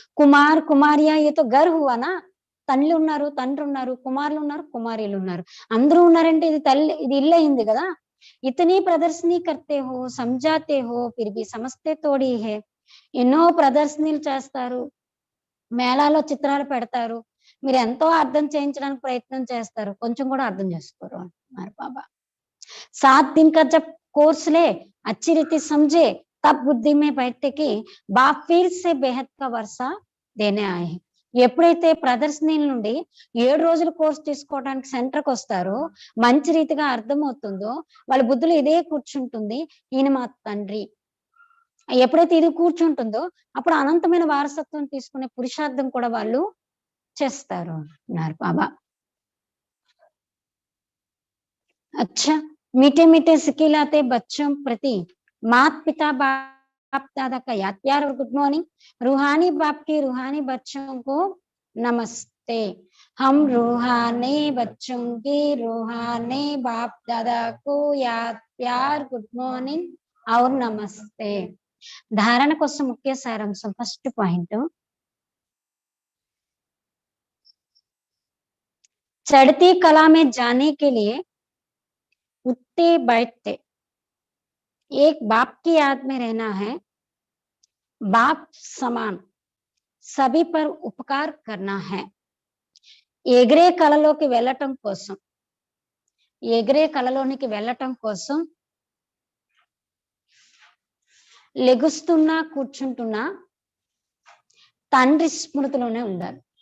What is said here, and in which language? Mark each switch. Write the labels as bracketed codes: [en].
[hi] కుమార్ కుమారియా ఏ తో గర్ హువానా, [te] తల్లి ఉన్నారు, తండ్రి ఉన్నారు, కుమారులు ఉన్నారు, కుమారీలు ఉన్నారు, అందరూ ఉన్నారంటే ఇది తల్లి, ఇది ఇల్లు అయింది కదా. [hi] ఇతని ప్రదర్శనీ కర్తే హో, సమజాతే హో, ఫిర్ భీ సమస్తే తోడి హే. [te] ఎన్నో ప్రదర్శనలు చేస్తారు, మేళాలో చిత్రాలు పెడతారు, మీరు ఎంతో అర్థం చేయించడానికి ప్రయత్నం చేస్తారు, కొంచెం కూడా అర్థం చేసుకోరు అంటున్నారు బాబా. [hi] 7 दिन का जब कोर्स ले, अच्छी रीति समझे, तब बुद्धि में बैठे कि बाप फिर से बेहद का वर्षा देने आए हैं. [te] ఎప్పుడైతే ప్రదర్శనల నుండి 7 రోజులు కోర్స్ తీసుకోవడానికి సెంటర్కి వస్తారో, మంచి రీతిగా అర్థమవుతుందో వాళ్ళ బుద్ధులు ఇదే కూర్చుంటుంది, ఈయన మా తండ్రి. ఎప్పుడైతే ఇది కూర్చుంటుందో అప్పుడు అనంతమైన వారసత్వం తీసుకునే పురుషార్థం కూడా వాళ్ళు చేస్తారు అన్నారు బాబా. [hi] अच्छा, मीठे मीठे सिखिलाते बच्चों प्रति मात पिता बाप दादा का याद प्यार और गुड मॉर्निंग। रूहानी बाप के रूहानी बच्चों को नमस्ते। हम रूहानी बच्चों के रूहानी बाप दादा को याद प्यार गुड मॉर्निंग और नमस्ते. [te] धारण కోసం ముఖ్య సారాంశం. [en] first point, [hi] चढ़ती कला में जाने के लिए उठते बैठते एक बाप की याद में रहना है, बाप समान सभी पर उपकार करना है. [te] ఎగిరే కలలోకి వెళ్ళటం కోసం, ఎగిరే కలలోనికి వెళ్ళటం కోసం లెగుస్తున్నా కూర్చుంటున్నా తండ్రి స్మృతిలోనే ఉండాలి.